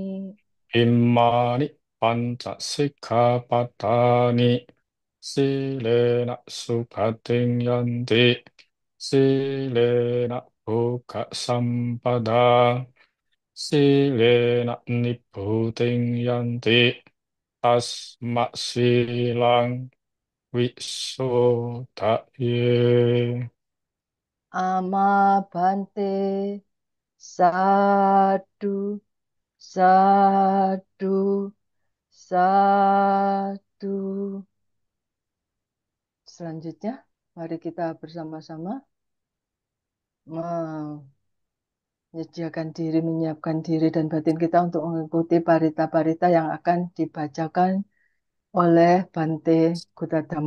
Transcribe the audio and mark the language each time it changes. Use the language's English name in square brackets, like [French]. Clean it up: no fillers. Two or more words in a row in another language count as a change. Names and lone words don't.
[Pali] Imani panca sikkhapadani silena suphating yanti silena bhuka sampada silena nibbuteng yanti tasma silang wisodhaye. Amabhante sadu, sadu, sadu. [Indonesian] Selanjutnya, mari kita bersama-sama menyediakan diri, menyiapkan diri dan batin kita untuk mengikuti parita-parita yang akan dibacakan oleh Bante Gutadamu.